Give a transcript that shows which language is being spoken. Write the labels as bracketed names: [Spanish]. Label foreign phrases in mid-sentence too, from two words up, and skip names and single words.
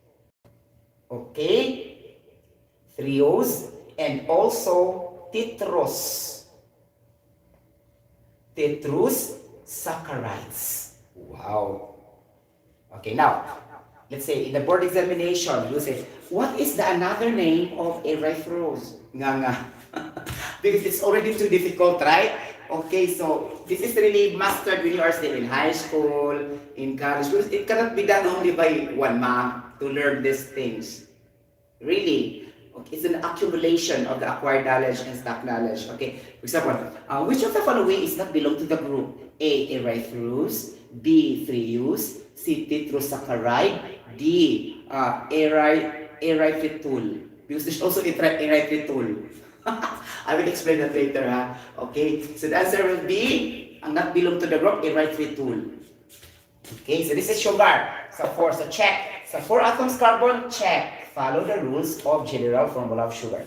[English] Okay, threose and also tetrose. Tetrose saccharides. Wow. Okay, now, let's say in the board examination, you say, what is the another name of erythrose? Nga. Because it's already too difficult, right? Okay, so this is really mastered when you are still in high school, in college. Because it cannot be done only by 1 month to learn these things. Really. Okay, it's an accumulation of the acquired knowledge and stock knowledge. Okay, for example, which of the following is not belong to the group? A. Erythrose. B. Threose. C. Tetrosaccharide. D. Erythritol. Because there's also erythritol. I will explain that later, Okay, so the answer will be, ang not belong to the group, erythritol. Okay, so this is sugar. So 4, so check. So 4 atoms carbon, check. Follow the rules of general formula of sugar.